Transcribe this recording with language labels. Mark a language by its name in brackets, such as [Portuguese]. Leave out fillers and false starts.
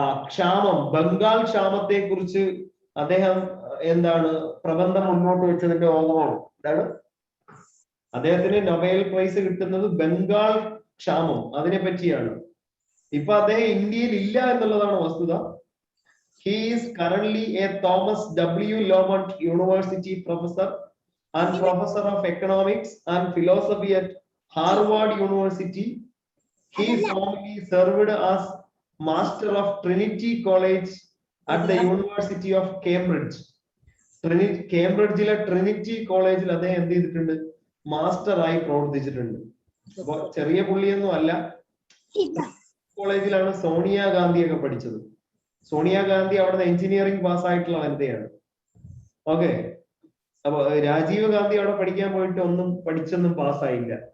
[Malayalam] ക്ഷാമം, ബംഗാൾ ക്ഷാമത്തെ കുറിച്ച് അദ്ദേഹം പ്രബന്ധം മുന്നോട്ട് വെച്ചതിന്റെ ഭാഗമാണ്. എന്താണ് അദ്ദേഹത്തിന് നൊബേൽ പ്രൈസ് കിട്ടുന്നത്? ബംഗാൾ ക്ഷാമം, അതിനെ പറ്റിയാണ്. ഇപ്പൊ അദ്ദേഹം ഇന്ത്യയിൽ ഇല്ല എന്നുള്ളതാണ് വസ്തുത. [English] He is currently a Thomas W. Lamont University professor and professor of economics and philosophy at Harvard University. He formerly served as Master of Trinity College at the University of Cambridge. [Malayalam] കേംബ്രിഡ്ജിലെ Trinity കോളേജിൽ അദ്ദേഹം എന്ത് ചെയ്തിട്ടുണ്ട്? Master ആയി പ്രവർത്തിച്ചിട്ടുണ്ട്. അപ്പൊ ചെറിയ പുള്ളിയൊന്നും അല്ല. കോളേജിലാണ് സോണിയാഗാന്ധിയൊക്കെ പഠിച്ചത്. സോണിയാഗാന്ധി അവിടുന്ന് എഞ്ചിനീയറിംഗ് പാസ്സായിട്ടുള്ള വനിതയാണ്. ഓക്കെ, അപ്പൊ രാജീവ് ഗാന്ധി അവിടെ പഠിക്കാൻ പോയിട്ട് ഒന്നും പഠിച്ചൊന്നും പാസ്സായില്ല.